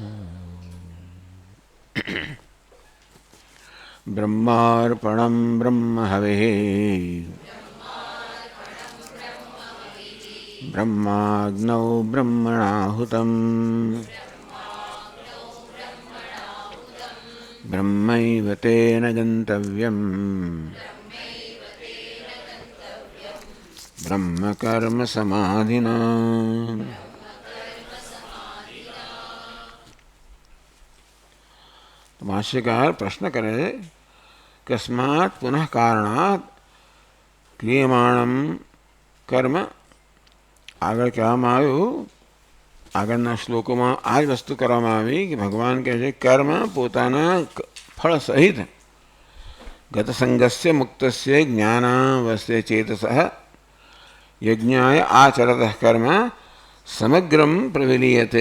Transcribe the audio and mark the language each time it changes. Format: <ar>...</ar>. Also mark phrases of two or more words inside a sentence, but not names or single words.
<sa>ब्रह्मार्पणं ब्रह्महविः ब्रह्माग्नौ ब्रह्मणाहुतं ब्रह्मैव तेन गन्तव्यम् ब्रह्मकर्म समाधिना। भाष्यकार प्रश्न करे कस्मात् पुनः कारणात् क्रियमाणं कर्म।</sa> <gu>આગળ કહેવામાં આવ્યું આગળના શ્લોકોમાં આ જ વસ્તુ કરવામાં આવી કે ભગવાન કહે છે કર્મ પોતાના ફળ સહિત</gu> <sa>गतसंगस्य मुक्तस्य ज्ञानावस्य चेतसः यज्ञाय आचरतः कर्म समग्रम प्रविलीयते।</sa>